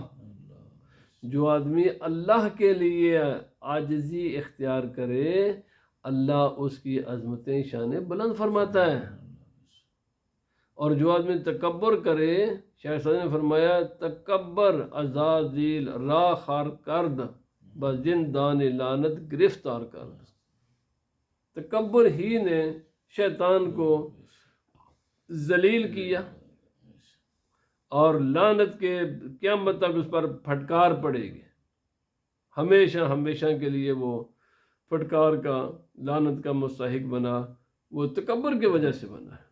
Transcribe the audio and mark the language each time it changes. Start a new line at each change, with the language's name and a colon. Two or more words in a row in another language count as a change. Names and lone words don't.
Urdu: جو آدمی اللہ کے لیے عاجزی اختیار کرے اللہ اس کی عظمتیں شانیں بلند فرماتا ہے. اور جو آدمی تکبر کرے، شیخ سعدی نے فرمایا
Persian: تکبر عزازیل راہ خار کرد بزن دان لعنت گرفتار کرد۔
Urdu: تکبر ہی نے شیطان کو ذلیل کیا اور لعنت کے قیامت تک اس پر پھٹکار پڑے گی، ہمیشہ ہمیشہ کے لیے وہ پھٹکار کا، لعنت کا مستحق بنا، وہ تکبر کی وجہ سے بنا ہے۔